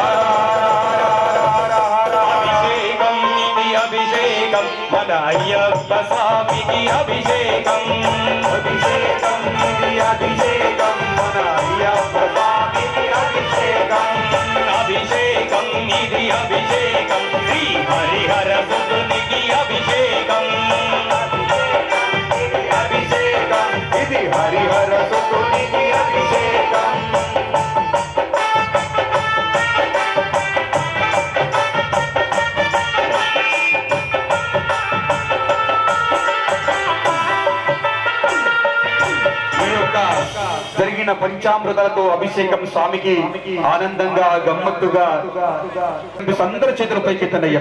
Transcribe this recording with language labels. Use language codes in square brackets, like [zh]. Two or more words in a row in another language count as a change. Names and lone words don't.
[te] అభిషేకం ఇతి అభిషేకం మన అయ్యప్ప స్వామికి అభిషేకం అభిషేకం ఇతి అభిషేకం మన అయ్యప్ప స్వామికి అభిషేకం అభిషేకం ఇతి అభిషేకం శ్రీ హరిహర సుతునికి అభిషేకం అభిషేకం ఇతి హరిహర సుతునికి అభిషేకం। జరిగిన పంచామృతాలతో అభిషేకం స్వామికి ఆనందంగా గమ్మత్తుగా అందరి చేతుల పైకెత్తండి అయ్యప్ప.